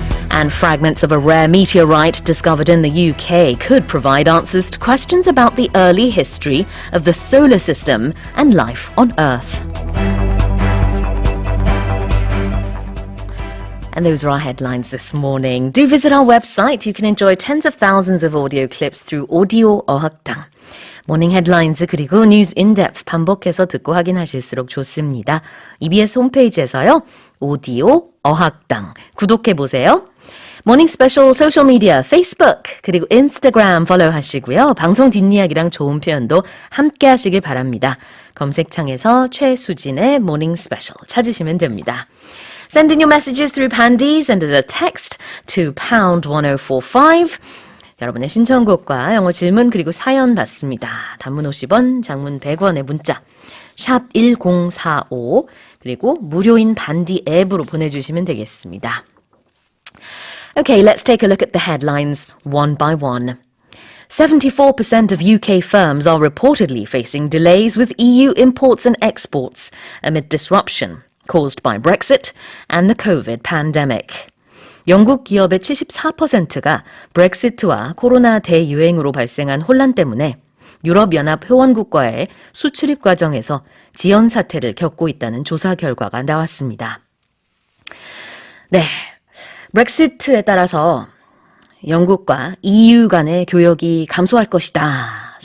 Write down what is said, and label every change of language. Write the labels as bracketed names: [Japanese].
[English] And fragments of a rare meteorite discovered in the UK could provide answers to questions about the early history of the solar system and life on Earth. And those are our headlines this morning. Do visit our website. You can enjoy tens of thousands of audio clips through Audio 어학당. [Korean] 모닝 헤드라인즈 그리고 뉴스 인덱스 반복해서 듣고 확인하실수록 좋습니다. EBS 홈페이지에서요. 오디오 어학당 구독해보세요. 모닝 스페셜 소셜미디어 페이스북 그리고 인스타그램 팔로우 하시고요. 방송 뒷이야기랑 좋은 표현도 함께 하시길 바랍니다. 검색창에서 최수진의 모닝 스페셜 찾으시면 됩니다. [English] Send in your messages through Pandy. Send us a text to pound 1045. [Korean] 여러분의 신청곡과 영어 질문 그리고 사연 받습니다. 단문 50원, 장문 100원의 문자 샵 1045 그리고 무료인 반디 앱으로 보내주시면 되겠습니다. [English] Okay, let's take a look at the headlines one by one. 74% of UK firms are reportedly facing delays with EU imports and exports amid disruption caused by Brexit and the COVID pandemic. [Korean] 영국 기업의 74%가 브렉시트와 코로나 대유행으로 발생한 혼란 때문에 유럽연합 회원국과의 수출입 과정에서 지연 사태를 겪고 있다는 조사 결과가 나왔습니다. 네, 브렉시트에 따라서 영국과 EU 간의 교역이 감소할 것이다.